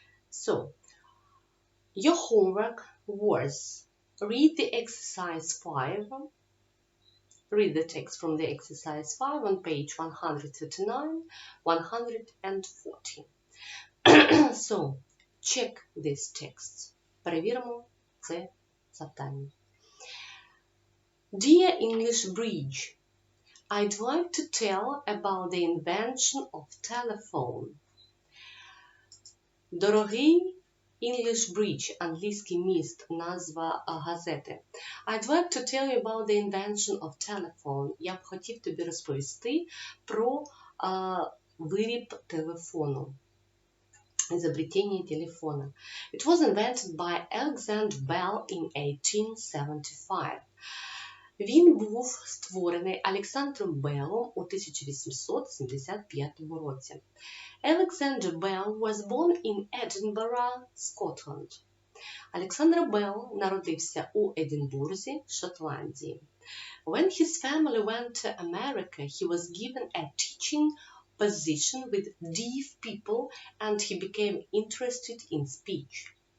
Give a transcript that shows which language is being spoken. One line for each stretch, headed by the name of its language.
English: So, your homework was read the exercise 5. Read the text from the exercise 5 on page 139, 140. So, check these texts.
Ukrainian: Перевіримо це завдання.
English: Dear English Bridge, I'd like to tell about the invention of telephone.
Ukrainian: Дорогий English Bridge, англійський міст, назва газети.
English: I'd like to tell you about the invention of telephone.
Ukrainian: Я б хотів тобі розповісти про виріб телефону.
Russian: Изобретение телефона.
English: It was invented by Alexander Bell in 1875.
Ukrainian: Він був створений Олександром Беллом у 1875 році.
English: Alexander Bell was born in Edinburgh, Scotland.
Ukrainian: Олександр Белл народився у Единбурзі, Шотландії.
English: When his family went to America, he was given a teaching position with deaf people and he became interested in speech.